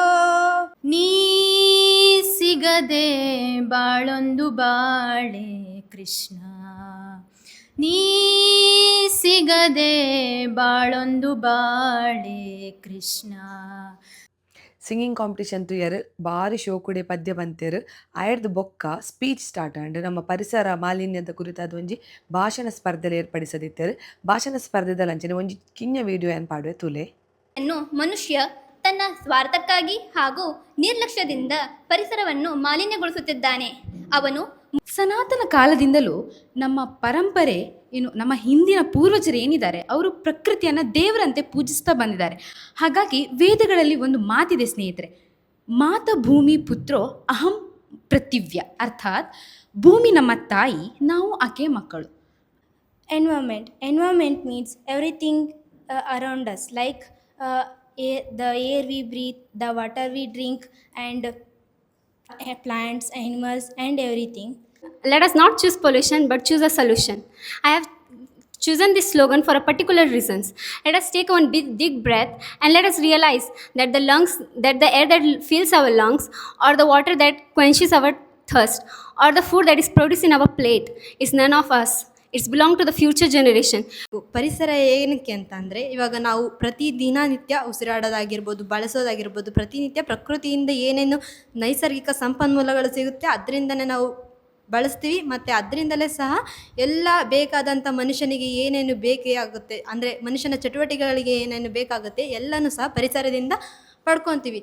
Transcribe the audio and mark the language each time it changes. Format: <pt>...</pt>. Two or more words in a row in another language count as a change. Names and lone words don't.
<kn>ನೀ ಸಿಗದೆ ಬಾಳೊಂದು ಬಾಳೆ ಕೃಷ್ಣ, ನೀ ಸಿಗದೆ ಬಾಳೊಂದು ಬಾಳೆ ಕೃಷ್ಣ.</kn> <en>singing competition</en> <tcy>ತುಯರ್ ಭಾರಿ ಶೋಕುಡೆ ಪದ್ಯ ಬಂತೇರು ಆಯರ್ದು ಬೊಕ್ಕ</tcy> <en>speech start</en> <tcy>ಆಂಡ್ ನಮ್ಮ ಪರಿಸರ ಮಾಲಿನ್ಯದ ಕುರಿತಾದ ಒಂಜಿ ಭಾಷಣ ಸ್ಪರ್ಧೆಲು ಏರ್ಪಡಿಸದಿತ್ತೇರು. ಭಾಷಣ ಸ್ಪರ್ಧೆದಲ್ಲಿ ಅಂಚನೆ ಒಂಜಿ ಕಿಂಜ ವಿಡಿಯೋ ಏನು ಪಾಡುವೆ ತುಲೆ.</tcy> <kn>ಮನುಷ್ಯ ತನ್ನ ಸ್ವಾರ್ಥಕ್ಕಾಗಿ ಹಾಗೂ ನಿರ್ಲಕ್ಷ್ಯದಿಂದ ಪರಿಸರವನ್ನು ಮಾಲಿನ್ಯಗೊಳಿಸುತ್ತಿದ್ದಾನೆ. ಅವನು ಸನಾತನ ಕಾಲದಿಂದಲೂ ನಮ್ಮ ಪರಂಪರೆ ನಮ್ಮ ಹಿಂದಿನ ಪೂರ್ವಜರು ಏನಿದ್ದಾರೆ ಅವರು ಪ್ರಕೃತಿಯನ್ನು ದೇವರಂತೆ ಪೂಜಿಸ್ತಾ ಬಂದಿದ್ದಾರೆ. ಹಾಗಾಗಿ ವೇದಗಳಲ್ಲಿ ಒಂದು ಮಾತಿದೆ ಸ್ನೇಹಿತರೆ,</kn> <sa>ಮಾತ ಭೂಮಿ ಪುತ್ರೋ ಅಹಂ ಪೃಥಿವ್ಯ,</sa> <kn>ಅರ್ಥಾತ್ ಭೂಮಿ ನಮ್ಮ ತಾಯಿ, ನಾವು ಆಕೆ ಮಕ್ಕಳು.</kn> <en>Environment means everything around us, like the air we breathe, the water we drink, and plants, animals, and everything. Let us not choose pollution but choose a solution. I have chosen this slogan for a particular reasons. Let us take one big breath and let us realize that the air that fills our lungs, or the water that quenches our thirst, or the food that is produced in our plate is none of us. It's belong to the future generation.</en> <kn>ಪರಿಸರ ಏನಕ್ಕೆ ಅಂತಂದರೆ, ಇವಾಗ ನಾವು ದಿನನಿತ್ಯ ಉಸಿರಾಡೋದಾಗಿರ್ಬೋದು, ಬಳಸೋದಾಗಿರ್ಬೋದು, ಪ್ರತಿನಿತ್ಯ ಪ್ರಕೃತಿಯಿಂದ ಏನೇನು ನೈಸರ್ಗಿಕ ಸಂಪನ್ಮೂಲಗಳು ಸಿಗುತ್ತೆ ಅದರಿಂದನೇ ನಾವು ಬಳಸ್ತೀವಿ. ಮತ್ತು ಅದರಿಂದಲೇ ಸಹ ಎಲ್ಲ ಬೇಕಾದಂಥ ಮನುಷ್ಯನಿಗೆ ಏನೇನು ಬೇಕೇ ಆಗುತ್ತೆ, ಅಂದರೆ ಮನುಷ್ಯನ ಚಟುವಟಿಕೆಗಳಿಗೆ ಏನೇನು ಬೇಕಾಗುತ್ತೆ ಎಲ್ಲನೂ ಸಹ ಪರಿಸರದಿಂದ ಪಡ್ಕೊತೀವಿ.</kn>